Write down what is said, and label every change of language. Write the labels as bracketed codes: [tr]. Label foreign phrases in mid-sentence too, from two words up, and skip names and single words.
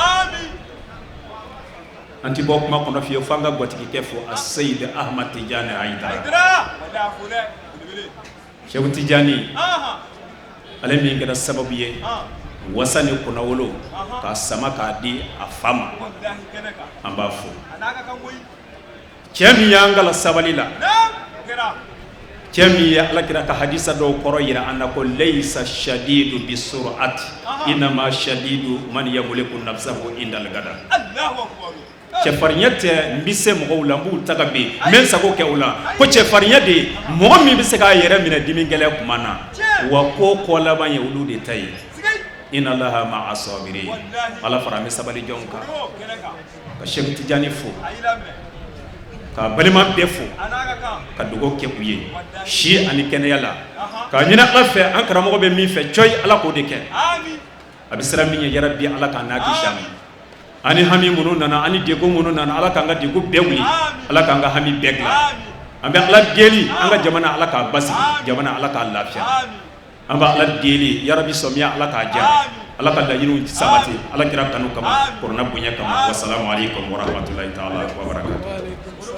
[bm] an ti bɔ kuma kɔnɔ fiyewu f'an ka gwatigikɛ fo a Seyid Ahmad Tijani Ayidara Seku Tijani ale min kɛra sababu ye wasa ni kunnawolo k'a sama k'a di a fa ma an b'a fo cɛ min y'an kala sabali la cɛ min ye alakira ka hadisa dɔw kɔrɔ yira an na ko [ar] ليس الشديد بالصرعة إنما الشديد من يملك نفسه عند الغضب [bm] cɛfarinya tɛ n bɛ se mɔgɔw la n b'u ta ka ben n bɛ n sago kɛ u la ko cɛfarinya de ye mɔgɔ min bɛ se k'a yɛrɛ minɛ dimi gɛlɛn tuma na wa ko kɔ laban ye olu de ta ye inna [ar] الله مع الصابرين [bm] ala fara an bɛ sabali jɔnw kan ka Seku Tijani fo ka balima bɛɛ fo ka dugawu kɛ u ye si ani kɛnɛya la k'a ɲini ala fɛ an karamɔgɔ bɛ min fɛ coyi ala k'o de kɛ a bɛ siran min ɲɛ yarabi ala k'an n'a kisi a ma ani hami minnu nana ani degun minnu nana ala k'an ka degun bɛɛ wuli ala k'an ka hami bɛɛ dilan an bɛ ala deli an ka jamana ala k'a basigi jamana ala k'a lafiya an bɛ ala deli yarabi sɔmiya ala k'a diya ala ka laɲiniw sabati ala kira kanu kama korona bonya kama [ar] والسلام عليكم ورحمة الله تعالى وبركاته